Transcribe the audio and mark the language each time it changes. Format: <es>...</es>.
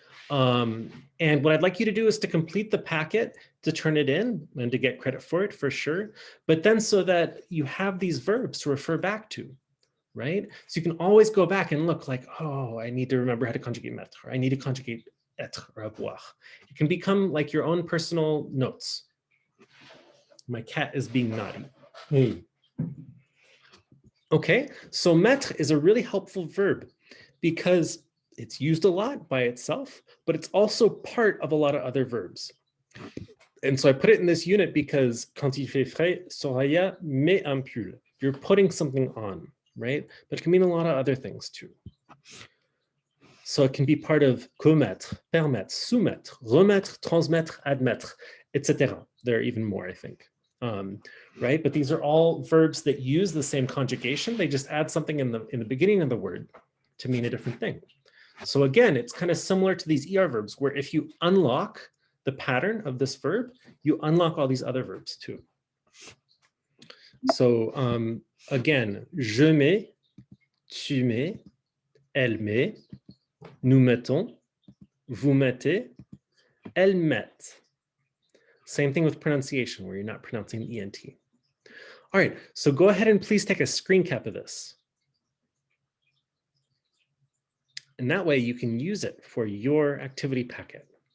<en>And what I'd like you to do is to complete the packet, to turn it in and to get credit for it for sure. But then so that you have these verbs to refer back to, right? So you can always go back and look like, oh, I need to remember how to conjugate mettre. I need to conjugate être or avoir. It can become like your own personal notes. My cat is being naughty. Okay, so mettre is a really helpful verb because it's used a lot by itself, but it's also part of a lot of other verbs. And so I put it in this unit because</en> <fr>quand il fait frais, Soraya met un pull.</fr> <en>You're putting something on, right? But it can mean a lot of other things too. So it can be part of commettre, permettre, soumettre, remettre, transmettre, admettre, etc. There are even more, I think. Right? But these are all verbs that use the same conjugation. They just add something in the beginning of the word to mean a different thing. So again, it's kind of similar to these ER verbs where if you unlock the pattern of this verb, you unlock all these other verbs too. So again,</en> <fr>je mets, tu mets, elle met, nous mettons, vous mettez, elles mettent.</fr> <en>Same thing with pronunciation where you're not pronouncing the ENT. All right, so go ahead and please take a screen cap of this. And that way you can use it for your activity packet.</en>